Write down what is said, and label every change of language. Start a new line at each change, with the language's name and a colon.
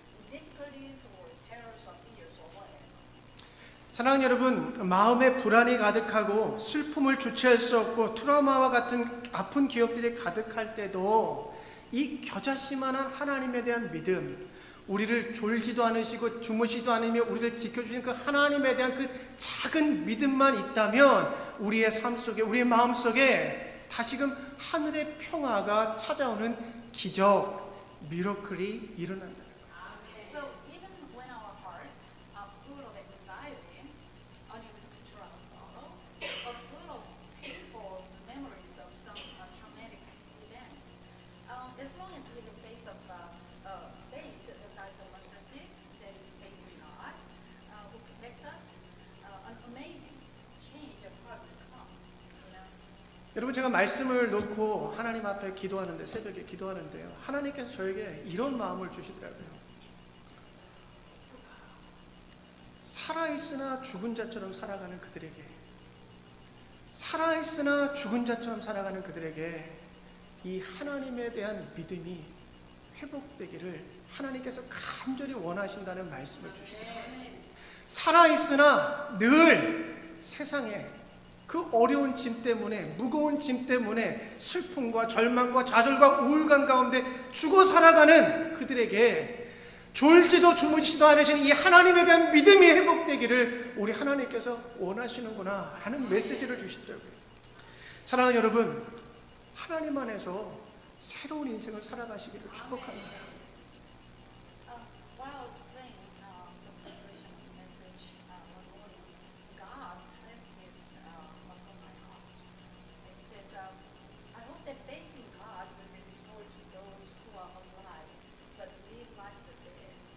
English: difficulties or terrors or fears or whatever.
Korean: 사랑하는 여러분, 마음에 불안이 가득하고 슬픔을 주체할 수 없고 트라우마와 같은 아픈 기억들이 가득할 때도 이 겨자씨만한 하나님에 대한 믿음, 우리를 졸지도 않으시고 주무시도 않으며 우리를 지켜주시는 그 하나님에 대한 그 작은 믿음만 있다면 우리의 삶 속에, 우리의 마음 속에 다시금 하늘의 평화가 찾아오는 기적, 미러클이 일어난다.
English: So even when our hearts are full of anxiety, uncontrolled sorrow, or full of painful memories of some traumatic event, as long as we have faith of faith, the size of mustard seed, that is faith in God, who protects us, an amazing change of heart will come. You know?
Korean: 여러분, 제가 말씀을 놓고 하나님 앞에 기도하는데, 새벽에 기도하는데요, 하나님께서 저에게 이런 마음을 주시더라고요. 살아있으나 죽은 자처럼 살아가는 그들에게, 살아있으나 죽은 자처럼 살아가는 그들에게 이 하나님에 대한 믿음이 회복되기를 하나님께서 간절히 원하신다는 말씀을 주시더라고요. 살아있으나 늘 세상에 그 어려운 짐 때문에, 무거운 짐 때문에 슬픔과 절망과 좌절과 우울감 가운데 죽어 살아가는 그들에게 졸지도 주무시지도 않으시는 이 하나님에 대한 믿음이 회복되기를 우리 하나님께서 원하시는구나 하는 메시지를 주시더라고요. 사랑하는 여러분, 하나님 안에서 새로운 인생을 살아가시기를 축복합니다.
English: While I was praying the preparation of the message one morning, God placed this upon my heart. It says, I hope that faith in God will be restored to those who are alive, but live like the dead.